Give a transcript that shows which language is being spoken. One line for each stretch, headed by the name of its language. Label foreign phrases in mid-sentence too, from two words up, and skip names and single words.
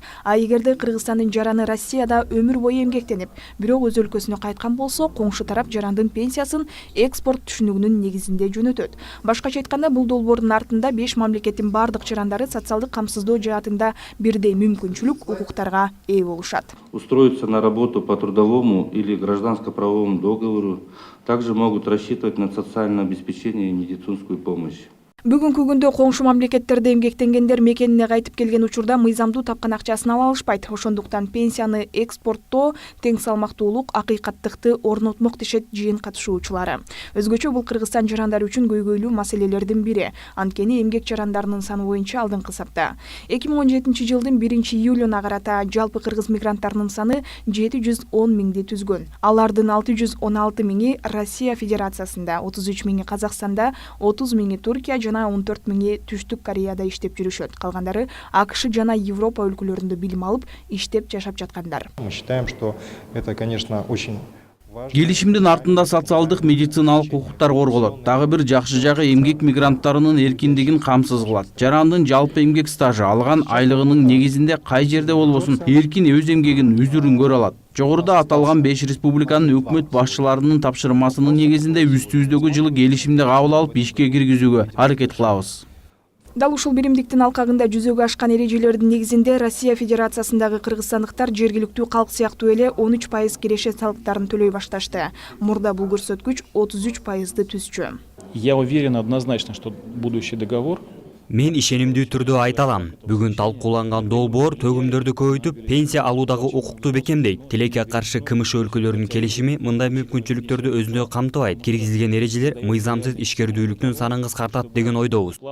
Kyrgyz: А эгерде Кыргызстандын жараны Россияда өмүр бою эмгектенип, бирок өз өлкөсүнө кайткан болсо, коңшу тарап жарандын пенсиясын экспорт түшүнүгүнүн негизинде жөнөтөт. Башкача айтканда, бул долбоордун артында 5 мамлекеттин бардык жарандары социалдык камсыздоо жаатында бирдей мүмкүнчүлүк, укуктарга ээ болушат.
Russian: Устроиться на работу по трудовому или гражданско-правовому договору, также могут рассчитывать на социальное обеспечение и медицинскую помощь.
Kyrgyz: Бүгүнкү күндө коңшу мамлекеттерде эмгектенгендер мекенине кайтып келген учурда мыйзамдуу тапкан акчасын ала алышпайт. Ошондуктан пенсияны экспорттоо тең салмактуулук, акыйкаттыкты орнотмок дешет жыйын катышуучулары. Өзгөчө бул Кыргызстан жарандары үчүн көйгөйлүү маселелердин бири. Анткени эмгек жарандарынын саны боюнча алдыңкы сапта. 2017 жылдын 1-июлуна карата жалпы кыргыз мигранттарынын саны 710 миңди түзгөн. Алардын 616 миңи Россия Федерациясында, 33 миңи Казакстанда, 30 миңи Туркия жана 14 миңи Түштүк Кореяда иштеп жүрүшөт. Калгандары АКШ жана Европа өлкөлөрүндө билим алып, иштеп жашап жаткандар.
Russian: Мы считаем, что это, конечно, очень
Kyrgyz: Келишимдин артында социалдык медициналык укуктар корголот. Дагы бир жакшы жагы эмгек мигранттарынын эркиндигин камсыз кылат. Жарандын жалпы эмгек стажы алган айлыгынын негизинде кай жерде болбосун эркин өз эмгегин үзүрүн көрө алат. Жогоруда аталган 5 республиканын өкмөт башчыларынын тапшырмасынын негизинде үстүбүздөгү жылы келишимди кабыл алып ишке киргизүүгө аракет кылабыз. Дал ушул биримдиктин алкагында жүзөгө ашкан эрежелердин негизинде Россия Федерациясындагы кыргызстандыктар жергиликтүү калк сыяктуу эле 13% киреше салыктарын төлөй башташты. Мурда бул көрсөткүч 33%ды түзчү.
Russian: Я уверен однозначно, что будущий договор
Kyrgyz: Мен ишенимдүү түрдө айта алам. Бүгүн талкууланган долбоор төгүмдөрдү көбөйтүп, пенсия алуудагы укукту бекемдейт. Тилекке каршы КМШ өлкөлөрүнүн келишими мындай мүмкүнчүлүктөрдү өзүнө камтыбайт. Киргизилген эрежелер мыйзамсыз ишкердүүлүктүн санын кыскартат деген ойдобуз.